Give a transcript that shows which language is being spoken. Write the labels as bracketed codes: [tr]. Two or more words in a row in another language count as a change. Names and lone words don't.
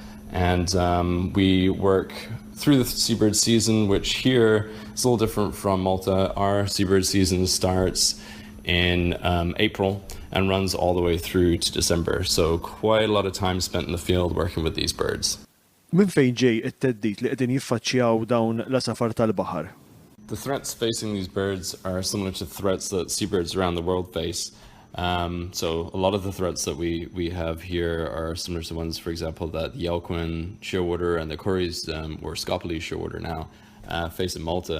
[en] And we work through the seabird season, which here is a little different from Malta. Our seabird season starts in April and runs all the way through to December. So quite a lot of time spent in the field working with these birds. [mt] Min fejn ġej it-teddit li qegħdin jiffaċċjaw dawn l-għasafar tal-baħar? [en] The threats facing these birds are similar to threats that seabirds around the world face. So a lot of the threats that we have here are similar to ones, for example, that the yellow-winged shearwater and the Cory's or Scopoli shearwater now face in Malta.